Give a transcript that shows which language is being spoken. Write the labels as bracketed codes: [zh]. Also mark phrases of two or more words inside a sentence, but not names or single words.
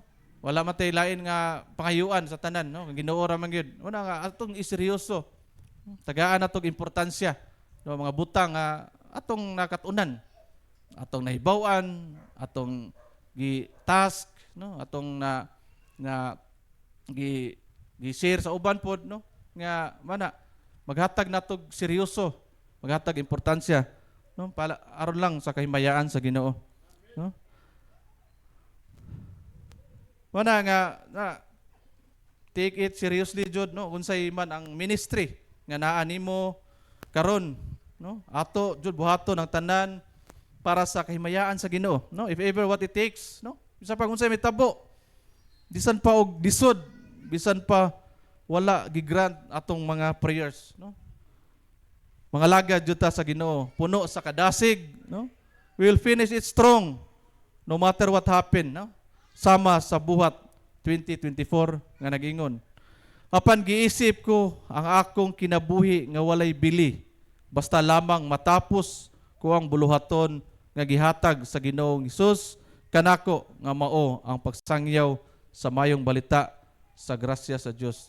[ceb] wala matay lain nga pangayuan sa tanan no Ginoo ra man gyud una nga atong iseryoso tagaan natong importansya no mga butang atong nakatunan atong nahibaw-an atong gi-task no atong gi-share sa uban pod no nga mana maghatag natog seryoso, maghatag importansya, no? Aron lang sa kahimayaan sa Ginoo, no? Mana nga [en] take it seriously [ceb] jud no unsay man ang ministry nga naa nimo karon, no? Ato jud buhaton ang tanan para sa kahimayaan sa Ginoo, no? [en] If ever what it takes, [ceb] no? Bisan pa unsay mitabo, bisan pa og disod, bisan pa wala gigrant atong mga prayers no mga lagad jud ta sa Ginoo puno sa kadasig no [en] we will finish it strong no matter what happen [ceb] no sama sa buhat 2024 nga nag-ingon apan giisip ko ang akong kinabuhi nga walay bili basta lamang matapos ko ang buluhaton nga gihatag sa Ginoong Hesus kanako nga mao ang pagsangyaw sa mayong balita sa grasya sa Dios.